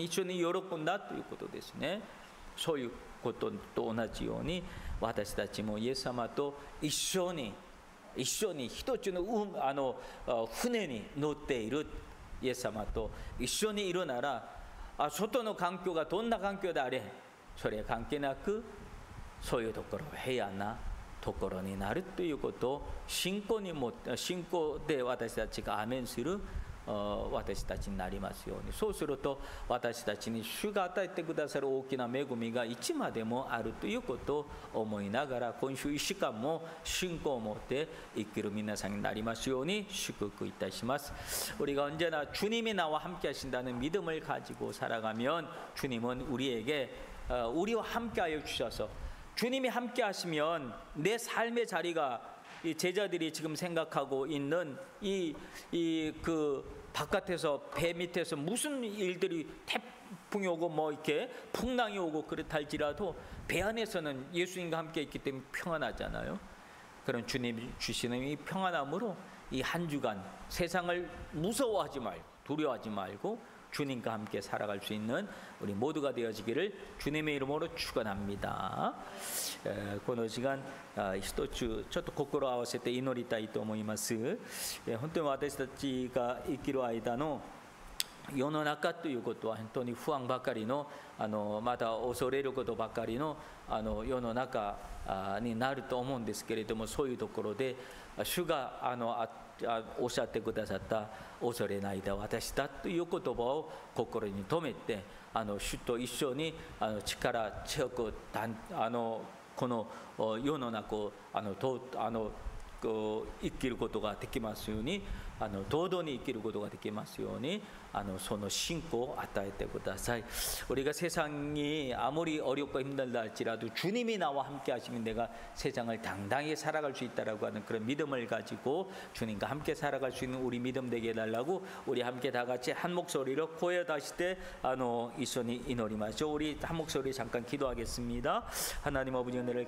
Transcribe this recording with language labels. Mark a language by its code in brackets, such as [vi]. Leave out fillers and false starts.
[ja] 一緒に喜んだということですね。そういうことと同じように私たちもイエス様と一緒に一つの船に乗っているイエス様と一緒にいるなら、外の環境がどんな環境であれそれ関係なく、そういうところは平安なところになるということを信仰で私たちがアメンする私たちになりますように。そうすると私たちに主が与えてくださる大きな恵みがいつまでもあるということを思いながら、今週1週間も信仰を持って生きる皆さんになりますように祝福いたします。 [ko] 우리가 언제나 주님이 나와 함께 하신다는 믿음을 가지고 살아가면 주님은 우리와 함께하여 주셔서, 주님이 함께 하시면 내 삶의 자리가 이 제자들이 지금 생각하고 있는 그 바깥에서 배 밑에서 무슨 일들이 태풍이 오고 뭐 이렇게 풍랑이 오고 그렇다 할지라도 배 안에서는 예수님과 함께 있기 때문에 평안하잖아요. 그런 주님이 주시는 이 평안함으로 이 한 주간 세상을 무서워하지 말고 두려워하지 말고 주님과 함께 살아갈 수 있는 우리 모두가 되어지기를 주님의 이름으로 축원합니다. [ja] この時間一つちょっと心を合わせて祈りたいと思います。本当に私たちが生きる間の世の中ということは本当に不安ばかりのまた恐れることばかりの世の中になると思うんですけれども、そういうところで主がおっしゃってくださった恐れないで私だという言葉を心に留めて、主と一緒に力強くこの世の中を生きることができますように、堂々に生きることができますようにその信仰を与えてください。 [ko] 우리가 세상이 아무리 어렵고 힘들다 할지라도 주님이 나와 함께 하시면 내가 세상을 당당히 살아갈 수 있다라고 하는 그런 믿음을 가지고 주님과 함께 살아갈 수 있는 우리 믿음 되게 해달라고 우리 함께 다 같이 한 목소리로 고해 다시 때 이손이 이노리마죠. 우리 한 목소리 잠깐 기도하겠습니다. 하나님 아버지 은혜를